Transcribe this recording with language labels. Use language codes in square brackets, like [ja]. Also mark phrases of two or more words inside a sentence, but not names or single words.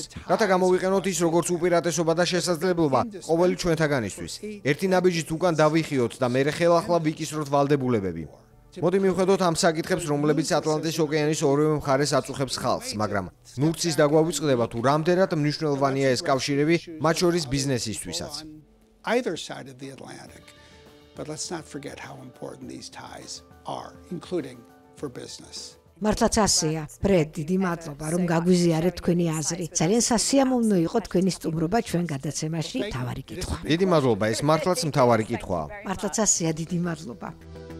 [ka] რათა გამოვიყენოთ ის როგორც უპირატესობა და შესაძლებლობა ყოველი ჩვენთაგანისთვის. ერთი ნაბიჯით უკან დავიხიოთ და მერე ხელახლა ვიკისროთ ვალდებულებები. მოდი მივხედოთ ამ საკითხებს, რომლებიც ატლანტის ოკეანის ორივე მხარეს აწუხებს ხალხს, მაგრამ ნურცის დაგვავიწყდება თუ რამდენად მნიშვნელოვანია ეს კავშირები, მათ შორის ბიზნესისთვისაც. [en] Either side of the Atlantic. But let's not forget how important these ties are, including for business. [ka] მართლაც ასეა. ბრედ, დიდი მადლობა, რომ გაგვიზიარეთ თქვენი აზრი. ძალიან სასიამოვნო იყო თქვენი სტუმრობა ჩვენ გადაცემაში. მთავარი კითხვა. დიდი მადლობა, ეს მართლაც მთავარი კითხვაა. მართლაც ასეა, დიდი მადლობა.